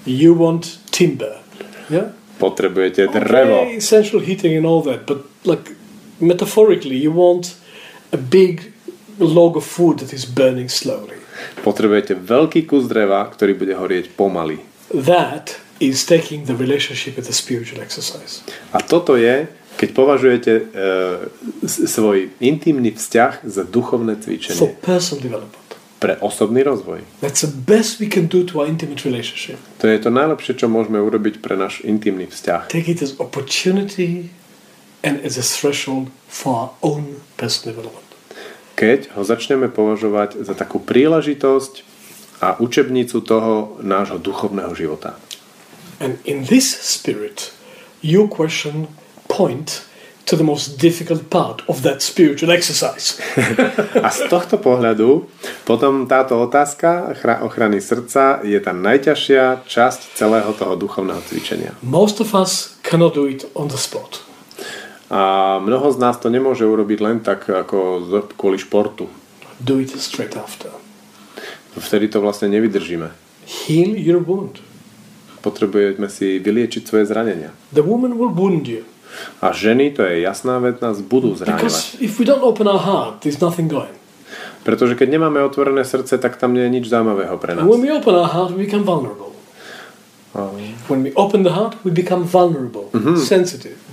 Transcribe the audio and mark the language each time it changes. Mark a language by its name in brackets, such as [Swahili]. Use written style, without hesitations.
[English] You want timber. Yeah? [Slovak] Potrebujete drevo. [English] Okay, essential heating and all that. But like metaphorically, you want a big log of wood that is burning slowly. [Slovak] Potrebujete veľký kus dreva, ktorý bude horieť pomaly. [English] That is taking the relationship as a spiritual exercise. [Slovak] A toto je, keď považujete svoj intimný vzťah za duchovné cvičenie. [English] For personal development. [Slovak] Pre osobný rozvoj. [English] That's the best we can do to our intimate relationship. [Slovak] To je to najlepšie, čo môžeme urobiť pre náš intimný vzťah. [English] Take it as opportunity and as a threshold for our own personal development. [Slovak] Keď ho začneme považovať za takú príležitosť a učebnicu toho nášho duchovného života. [English] And in this spirit, your question point to the most difficult part of that spiritual exercise. [Slovak] A z tohto pohľadu potom táto otázka ochrany srdca je tá najťažšia časť celého toho duchovného cvičenia. [English] Most of us cannot do it on the spot. [Slovak] A mnoho z nás to nemôže urobiť len tak ako kvôli športu. [English] Do it straight after. [Slovak] Vtedy to vlastne nevydržíme. [English] Heal your wound. [Slovak] Potrebujeme si vyliečiť svoje zranenia. [English] The woman will wound you. [Slovak] A ženy, to je jasná vec, nás budú zraňovať. [English] Because if we don't open our heart, there's nothing going. [Slovak] Pretože keď nemáme otvorené srdce, tak tam nie je nič zaujímavého pre nás. [English] And when we open our heart, we become vulnerable. When we open the heart, we become vulnerable, sensitive.